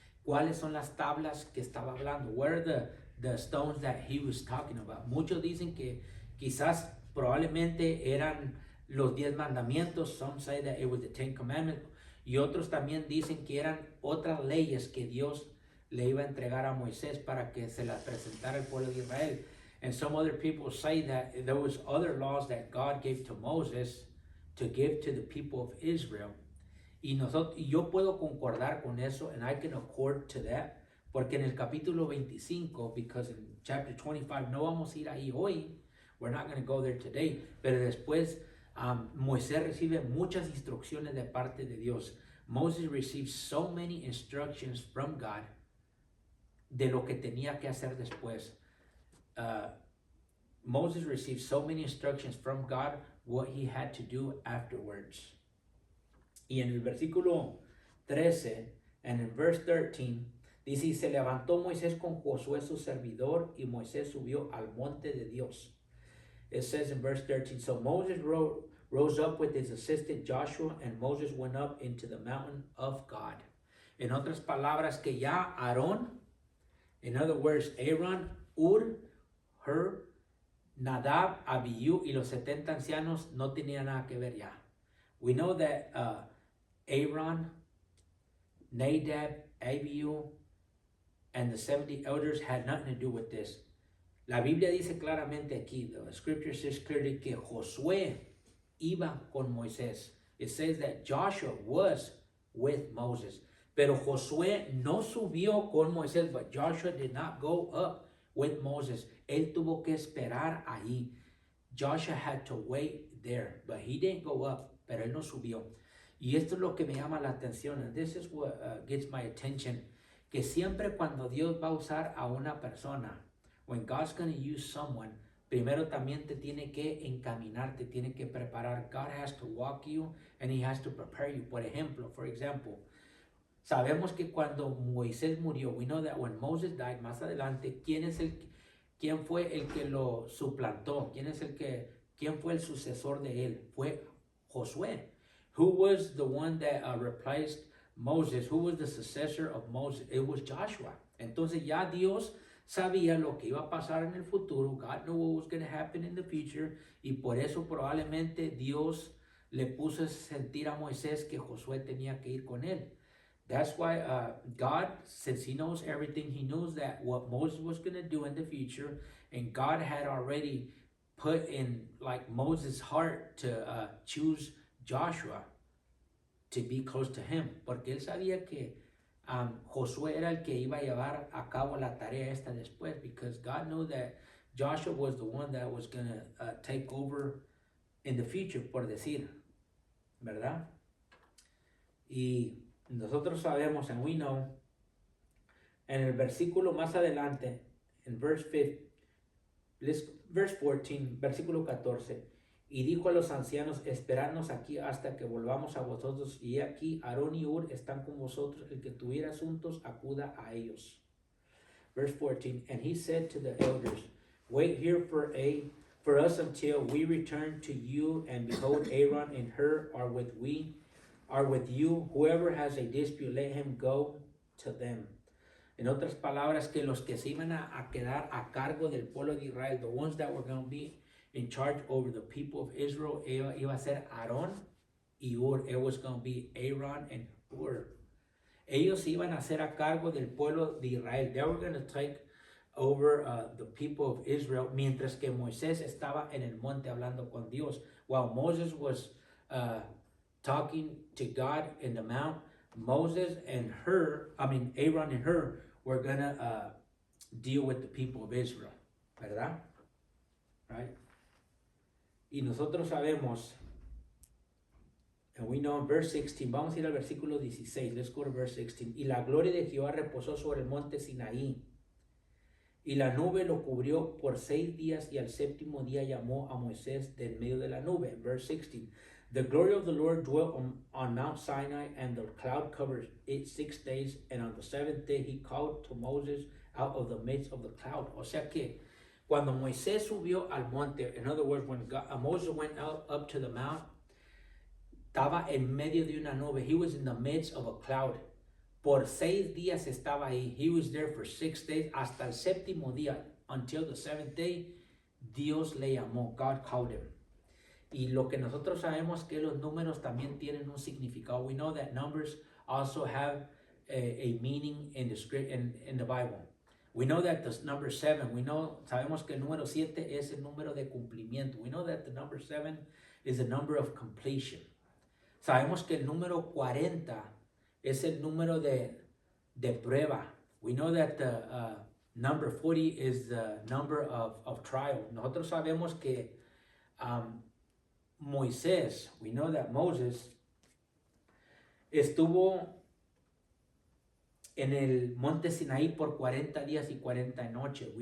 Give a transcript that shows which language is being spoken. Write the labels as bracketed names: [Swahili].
[Spanish] ¿Cuáles son las tablas que estaba hablando? [English] What are the stones that he was talking about? [Spanish] Muchos dicen que quizás probablemente eran los 10 mandamientos. [English] Some say that it was the 10 commandments. [Spanish] Y otros también dicen que eran otras leyes que Dios le iba a entregar a Moisés para que se las presentara al pueblo de Israel. [English] And some other people say that there was other laws that God gave to Moses to give to the people of Israel. [Spanish] Y yo puedo concordar con eso, [English] and I can accord to that, [Spanish] porque en el capítulo 25, [English] because in chapter 25, [Spanish] no vamos a ir ahí hoy, [English] we're not going to go there today, [Spanish] pero después Moisés recibe muchas instrucciones de parte de Dios. [English] Moses received so many instructions from God [Spanish] de lo que tenía que hacer después. [English] Moses received so many instructions from God what he had to do afterwards. [Spanish] Y en el versículo 13, [English] and in verse 13, [Spanish] dice, y se levantó Moisés con Josué su servidor, y Moisés subió al monte de Dios. [English] It says in verse 13, so Moses rose up with his assistant Joshua, and Moses went up into the mountain of God. [Spanish] En otras palabras, que ya Aarón, [English] in other words, Aaron, [Spanish] Ur, Hur, Nadab, Abiú y los 70 ancianos no tenían nada que ver ya. [English] We know that Aaron, Nadab, Abiú, and the 70 elders had nothing to do with this. [Spanish] La Biblia dice claramente aquí, [English] the scripture says clearly [Spanish] que Josué iba con Moisés. [English] It says that Joshua was with Moses. [Spanish] Pero Josué no subió con Moisés, [English] but Joshua did not go up with Moses. [Spanish] Él tuvo que esperar ahí. [English] Joshua had to wait there, but he didn't go up, [Spanish] pero él no subió. Y esto es lo que me llama la atención, [English] and this is what gets my attention, [Spanish] que siempre cuando Dios va a usar a una persona, [English] when God's going to use someone, [Spanish] primero también te tiene que encaminar, te tiene que preparar. [English] God has to walk you and he has to prepare you. [Spanish] Por example, sabemos que cuando Moisés murió, [English] we know that when Moses died, [Spanish] más adelante, ¿quién fue el que lo suplantó? ¿Quién fue el sucesor de él? Fue Josué. [English] Who was the one that replaced Moses? Who was the successor of Moses? It was Joshua. [Spanish] Entonces ya Dios sabía lo que iba a pasar en el futuro. [English] God knew what was going to happen in the future. [Spanish] Y por eso probablemente Dios le puso a sentir a Moisés que Josué tenía que ir con él. [English] That's why God, since he knows everything, he knows that what Moses was going to do in the future, and God had already put in like Moses' heart to choose Joshua to be close to him, [Spanish] porque él sabía que Josué era el que iba a llevar a cabo la tarea esta después, [English] because God knew that Joshua was the one that was going to take over in the future, [Spanish] por decir, ¿verdad? Y nosotros sabemos, [English] and we know, [Spanish] en el versículo más adelante, [English] en verse 14, [Spanish] versículo 14, y dijo a los ancianos, esperadnos aquí hasta que volvamos a vosotros, y aquí Aarón y Ur están con vosotros, el que tuviera asuntos, acuda a ellos. [English] Verse 14, and he said to the elders, wait here for us until we return to you, and behold, Aaron and Hur are with you. Whoever has a dispute, let him go to them. [Spanish] En otras palabras, que los que se iban a quedar a cargo del pueblo de Israel, [English] the ones that were going to be in charge over the people of Israel, [Spanish] iba a ser Aarón y Ur. [English] It was going to be Aaron and Ur. [Spanish] Ellos iban a ser a cargo del pueblo de Israel. [English] They were going to take over the people of Israel, [Spanish] mientras que Moisés estaba en el monte hablando con Dios. [English] While Moses was talking to God in the mount, Moses and Aaron and her were gonna deal with the people of Israel, [Spanish] ¿verdad? [English] Right? [Spanish] Y nosotros sabemos, [English] and we know in verse 16, [Spanish] vamos a ir al versículo 16, [English] let's go to verse 16. [Spanish] Y la gloria de Jehová reposó sobre el monte Sinaí, y la nube lo cubrió por 6 días, y al séptimo día llamó a Moisés del medio de la nube. [English] Verse 16. The glory of the Lord dwelt on Mount Sinai, and the cloud covered it 6 days, and on the 7th day he called to Moses out of the midst of the cloud. [Spanish] O sea que cuando Moisés subió al monte, [English] in other words, when Moses went up to the mount, [Spanish] estaba en medio de una nube. [English] He was in the midst of a cloud. [Spanish] Por 6 días estaba ahí. [English] He was there for 6 days. [Spanish] Hasta el séptimo día, [English] until the 7th day, [Spanish] Dios le llamó. [English] God called him. [Spanish] Y lo que nosotros sabemos que los números también tienen un significado. [English] We know that numbers also have a meaning in the script, in the Bible. We know that the number 7, [Spanish] sabemos que el número 7 es el número de cumplimiento. [English] We know that the number 7 is the number of completion. [Spanish] Sabemos que el número 40 es el número de prueba. [English] We know that the number 40 is the number of trial. [Spanish] Nosotros sabemos que Moisés, [English] we know that Moses [Spanish] estuvo en el monte Sinaí por 40 días y 40 noches.